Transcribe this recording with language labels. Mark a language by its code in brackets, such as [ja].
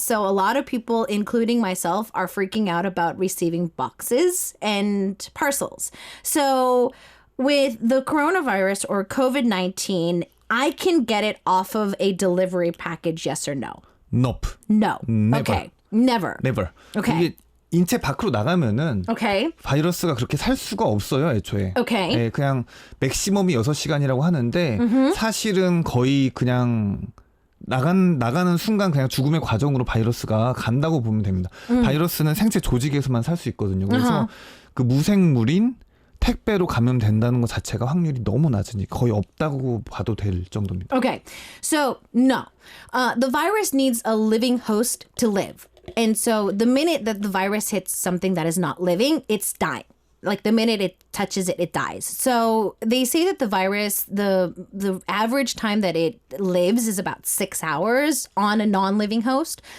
[en] So a lot of people, including myself, are freaking out about receiving boxes and parcels. So with the coronavirus or COVID-19, I can get it off of a delivery package, yes or no? Nope. No. Never. Okay. Never. Okay. [ko] 이게 인체 밖으로 나가면은 [en] Okay. [ko] 바이러스가 그렇게 살 수가 없어요, 애초에. [en] Okay. [ko] 네, 그냥 맥시멈이 6시간이라고 하는데 사실은 거의 그냥 나가는 순간 그냥 죽음의 과정으로 바이러스가 간다고 보면 됩니다. 바이러스는 생체 조직에서만 살 수 있거든요. 그래서 그 무생물인 택배로 감염된다는 것 자체가 확률이 너무 낮으니 거의 없다고 봐도 될 정도입니다. [en] Okay, so no. The virus needs a living host to live. And so the minute that the virus hits something that is not living, it's dying. Like the minute it touches it, it dies. So they say that the virus, the average time that it lives is about 6 hours on a non-living host.